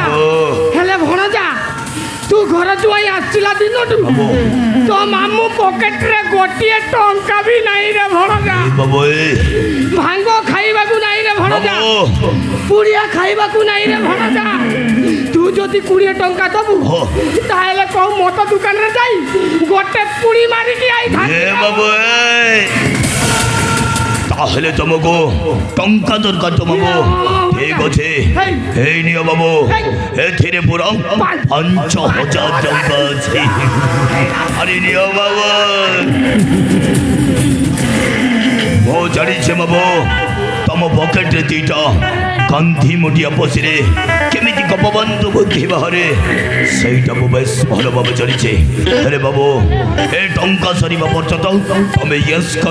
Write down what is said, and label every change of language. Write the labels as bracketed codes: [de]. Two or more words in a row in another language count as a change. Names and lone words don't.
[or] ହେଲେ ଭଣଜା ତୁ ଘର ଜୁଆଇ ଆସିଲା ଦିନଠୁ ତୋ ମାମୁଁ ପକେଟରେ ଗୋଟିଏ ଟଙ୍କା ବି ନାହିଁ ରେ ଭଣଜା। ଭାଙ୍ଗ ଖାଇବାକୁ ନାହିଁ ରେ ଭଣଜା, ପୁଡ଼ିଆ ଖାଇବାକୁ ନାହିଁ ରେ ଭଣଜା। ତୁ ଯଦି 20 ଟଙ୍କା ଦବୁ ତାହେଲେ କୋଉ ମଦ ଦୋକାନରେ ଯାଇ ଗୋଟେ ପୁଡ଼ି ମାରିକି ଆଇଥାନ୍ତି। [bn] তাহলে তোমাকে টঙ্কা দরকার তো বাবু। ঠিক আছে এই নিও বাবু, এথিরে পুরো 5,000 টঙ্কা আছে। আরে নিও বাবু। [or] ମୁଁ ଜାଣିଛେ ବାବୁ ତମ ପକେଟରେ ଦିଟା ଗାନ୍ଧୀ ମୁଣ୍ଡିଆ ପଶିରେ କେମିତି ଗୋପବନ୍ଧୁ ବୁଦ୍ଧି ବାହାରେ ସେଇଟା ମୁଁ ବେଶ ଭଲ ଭାବେ ଜାଣିଛେ। ହେଲେ ବାବୁ ଏ ଟଙ୍କା ସରିବା ପର୍ଯ୍ୟନ୍ତ ତମେ ୟେସ୍ କର।